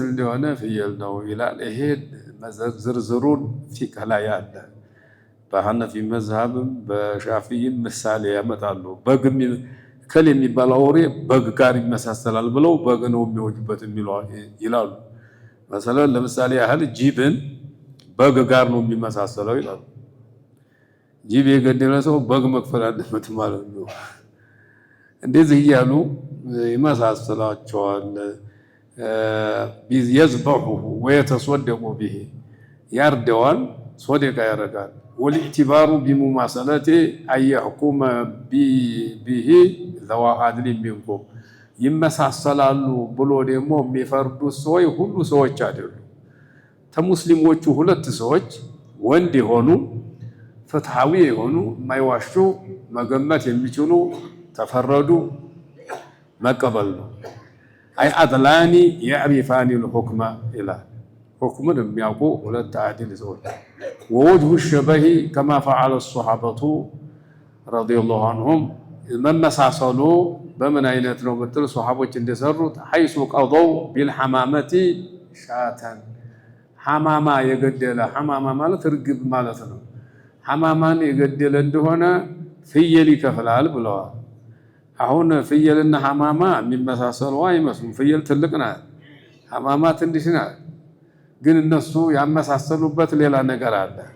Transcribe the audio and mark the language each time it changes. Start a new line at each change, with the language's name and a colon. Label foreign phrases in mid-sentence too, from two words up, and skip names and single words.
Amharic: እንደሆነ ፍየል ነው ይላል። ይሄ ዝርዝሩን ፊቅህ ላይ አለ። በሐነፊ መዝሀብም በሻፊይም ምሳሌ ያመጣሉ። በግ ከል የሚባል አውሬ በግ ጋር ይመሳሰላል ብለው በግ ነው የሚወጁበት ይላሉ። መሰለን ለምሳሌ ያህል ጅብን በግ ጋር ነው የሚመሳሰለው ይላሉ። ጅብ የገደለ ሰው በግ መክፈል አለበት ማለት ነው። እንደዚህ እያሉ ይመሳሰላቸዋል።
Arabic: يذبحه ويتصدق به
Amharic: ያርደዋል፣ ሶደቃ ያደርጋል።
Arabic: والاعتبار بمماثلته أن يحكم به ذوى عدل منكم
Amharic: ይመሳሰላሉ ብሎ ደግሞ የሚፈርዱ ሰዎች ሁሉ ሰዎች አይደሉም። ተሙስሊሞቹ ሁለት ሰዎች ወንድ የሆኑ ፍትሃዊ የሆኑ የማይዋሹ መገመት የሚችሉ ተፈረዱ መቀበል ነው።
Arabic: أي عدلاني يعرفان الحكم إلى حكم
Amharic: የሚያውቁ ሁለት አድል ሰዎች
Arabic: ووجه الشبه كما فعل الصحابة رضي الله عنهم
Amharic: መመሳሰሉ በምን አይነት ነው ብትል ሷሃቦች እንደሰሩት
Arabic: حيث قضوا بالحمامة شاتن
Amharic: ሐማማ የገደለ ሐማማ ማለት እርግብ ማለት ነው። ሐማማን የገደለ እንደሆነ ፍየል ይከፍላል ብለዋል። አሁን ፍየልና ሐማማ የሚመሳሰሉ አይመስሉም። ፍየል ትልቅ ናት፣ ሐማማ ትንሽ ናት። ግን እነሱ ያመሳሰሉበት ሌላ ነገር አለ።